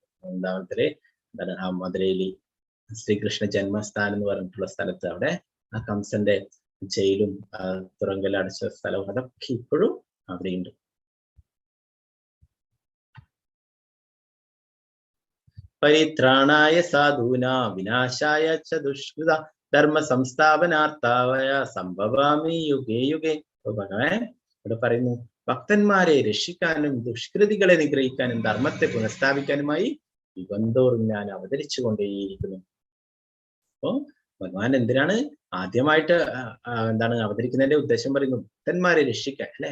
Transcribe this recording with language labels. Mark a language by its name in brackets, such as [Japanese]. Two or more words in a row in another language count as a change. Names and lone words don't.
[Malayalam] വൃന്ദാവനത്തില് എന്താണ് ആ മധുരയില് ശ്രീകൃഷ്ണ ജന്മസ്ഥാനം എന്ന് പറഞ്ഞിട്ടുള്ള സ്ഥലത്ത് അവിടെ ആ കംസന്റെ ജയിലും തുറങ്കൽ അടച്ച സ്ഥലവും അതൊക്കെ ഇപ്പോഴും അവിടെയുണ്ട്. [Sanskrit] പരിത്രാണായ സാധൂനാ വിനാശായ ച ദുഷ്കൃത ധർമ്മ സംസ്ഥാപനാർത്ഥായ സംഭവാമി യുഗേ യുഗേ. [Malayalam] ഭഗവാൻ ഇവിടെ പറയുന്നു, ഭക്തന്മാരെ രക്ഷിക്കാനും ദുഷ്കൃതികളെ നിഗ്രഹിക്കാനും ധർമ്മത്തെ പുനഃസ്ഥാപിക്കാനുമായി യുഗന്തോറും ഞാൻ അവതരിച്ചു കൊണ്ടേയിരിക്കുന്നു. അപ്പോ ഭഗവാൻ എന്തിനാണ് ആദ്യമായിട്ട് എന്താണ് അവതരിക്കുന്നതിന്റെ ഉദ്ദേശം പറയുന്നു, ഭക്തന്മാരെ രക്ഷിക്കാൻ അല്ലെ.